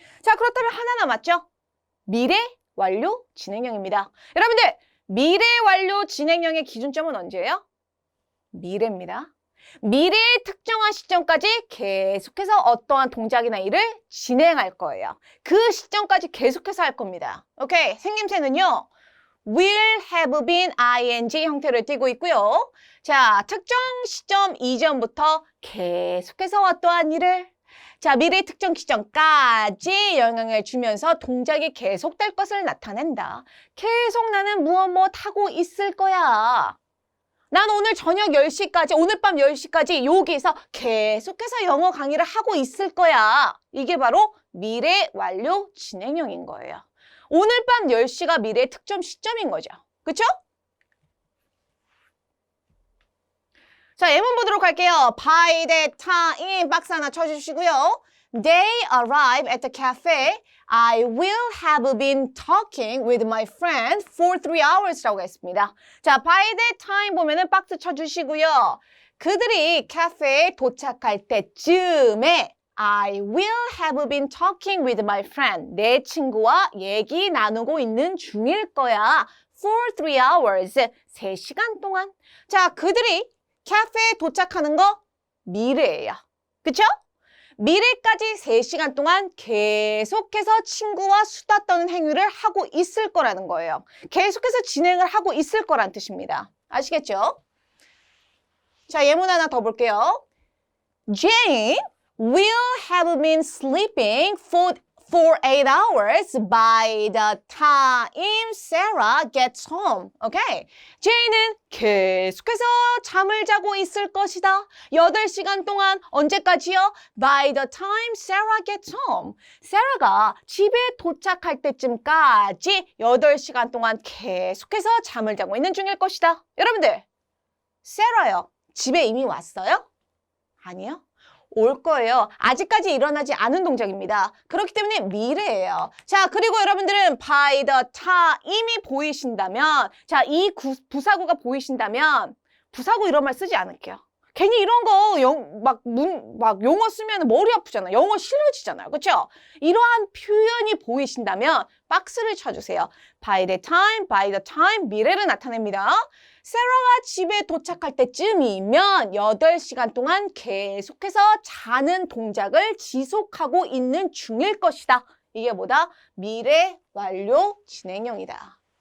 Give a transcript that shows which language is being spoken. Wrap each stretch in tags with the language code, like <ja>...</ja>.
<ko>자, 그렇다면 하나 남았죠? 미래 완료 진행형입니다. 여러분들, 미래 완료 진행형의 기준점은 언제예요? 미래입니다. 미래의 특정한 시점까지 계속해서 어떠한 동작이나 일을 진행할 거예요. 그 시점까지 계속해서 할 겁니다. 오케이. 생김새는요,</ko> <en>will have been ing</en> <ko>형태를 띠고 있고요. 자, 특정 시점 이전부터 계속해서 어떠한 일을 자, 미래 특정 시점까지 영향을 주면서 동작이 계속될 것을 나타낸다. 계속 나는 무엇 하고 있을 거야. 난 오늘 저녁 10시까지, 오늘 밤 10시까지 여기서 계속해서 영어 강의를 하고 있을 거야. 이게 바로 미래 완료 진행형인 거예요. 오늘 밤 10시가 미래의 특정 시점인 거죠. 그쵸? 자, 예문 보도록 할게요.</ko> <en>By that time,</en> <ko>박스 하나 쳐주시고요.</ko> <en>They arrive at the cafe. I will have been talking with my friend for 3 hours라고</en> <ko>했습니다. 자,</ko> <en>by that time</en> <ko>보면은 박스 쳐주시고요. 그들이 카페에 도착할 때쯤에</ko> <en>I will have been talking with my friend.</en> <ko>내 친구와 얘기 나누고 있는 중일 거야.</ko> <en>For 3 hours.</en> <ko>3시간 동안. 자, 그들이 카페에 도착하는 거 미래예요. 그쵸? 미래까지 3시간 동안 계속해서 친구와 수다 떠는 행위를 하고 있을 거라는 거예요. 계속해서 진행을 하고 있을 거란 뜻입니다. 아시겠죠? 자, 예문 하나 더 볼게요.</ko> <en>Jane will have been sleeping for 8 hours by the time Sarah gets home.</en> <ko>오케이. 제이는 계속해서 잠을 자고 있을 것이다. 8시간 동안 언제까지요?</ko> <en>By the time Sarah gets home.</en> <ko>Sarah가 집에 도착할 때쯤까지 8시간 동안 계속해서 잠을 자고 있는 중일 것이다. 여러분들, Sarah요. 집에 이미 왔어요? 아니요. 올 거예요. 아직까지 일어나지 않은 동작입니다. 그렇기 때문에 미래예요. 자, 그리고 여러분들은</ko> <en>by the time</en> <ko>이 보이신다면, 자, 이 부사구가 보이신다면 부사구 이런 말 쓰지 않을게요. 괜히 이런 거 막 용어 쓰면 머리 아프잖아요. 영어 싫어지잖아요. 그렇죠? 이러한 표현이 보이신다면 박스를 쳐주세요.</ko> <en>by the time</en> <ko>미래를 나타냅니다. 세라가 집에 도착할 때쯤이면 8시간 동안 계속해서 자는 동작을 지속하고 있는 중일 것이다. 이게 뭐다? 미래 완료 진행형이다.</ko>